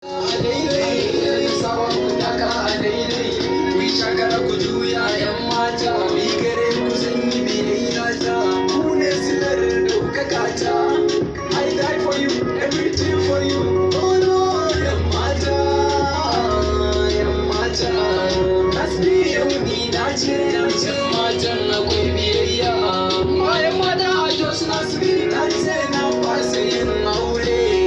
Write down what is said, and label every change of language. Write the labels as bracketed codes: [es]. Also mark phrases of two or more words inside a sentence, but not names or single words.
[ha] A daidai, sabon taka a daidai. Ku yi shakara ku juya, 'yan mata. Bi gare ku zan yi biyayya ta. Ku ne silar ɗaukaka ta. [en] I die for you, everything for you. Oh no, [ha] 'yan mata, 'yan mata. Hasbi yau ni na ce, 'yan matan akwai biyayya. Bayan mata a Jos na Sibiri, na ce na fasa yin aure.